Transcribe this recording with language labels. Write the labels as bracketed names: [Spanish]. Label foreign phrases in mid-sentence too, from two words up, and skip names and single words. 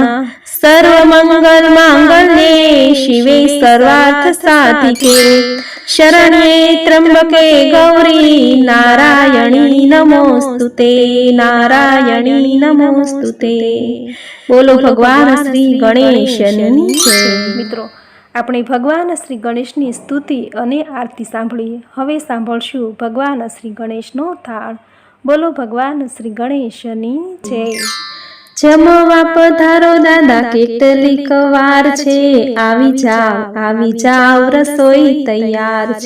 [Sanskrit] सर्वमंगल मांगल्ये शिवे सर्वार्थ साधिके, शरण्ये त्र्यंबके गौरी नारायणी नमोस्तुते नारायणी नमोस्तुते। [Gujarati] બોલો ભગવાન શ્રી ગણેશની જય। મિત્રો આપણે ભગવાન શ્રી ગણેશની સ્તુતિ અને આરતી સાંભળી. હવે સાંભળશું ભગવાન શ્રી ગણેશનો થાળ. બોલો ભગવાન શ્રી ગણેશની જય. જમવા પધારો દાદા કેટલીક વાર છે, આવી જાવ રસોઈ તૈયાર છે।